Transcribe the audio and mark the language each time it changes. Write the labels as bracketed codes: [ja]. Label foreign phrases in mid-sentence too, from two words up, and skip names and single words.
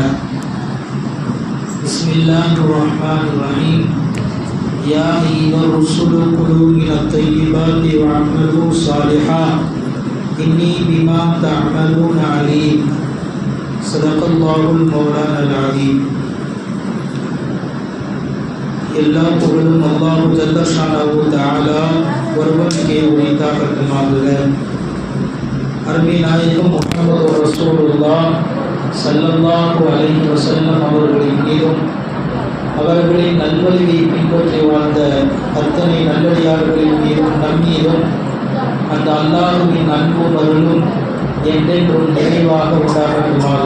[ar] بسم الله الرحمن الرحيم. يا أيها الرسل كلوا من الطيبات واعملوا صالحا إني بما تعملون عليم. صدق الله المولانا العظيم. [ta] எல்லா புகழும் அல்லாஹ் [ar] جل شأنه تعالى [ta] ஒருவனுக்கே உரித்தாகட்டுமாக. அருமை நாயகம் முஹம்மது [ar] رسول الله صلى الله عليه وسلم [ta] அவர்களின் மீதும் அவர்களின் நல்வழியை பின்பற்றி வாழ்ந்த அத்தனை நல்லடியார்களின் மீதும் நம் மீதும் அந்த அல்லாஹ்வின் அன்பும் அருளும் என்றென்றும் நிறைவாக உண்டாகட்டுமாக.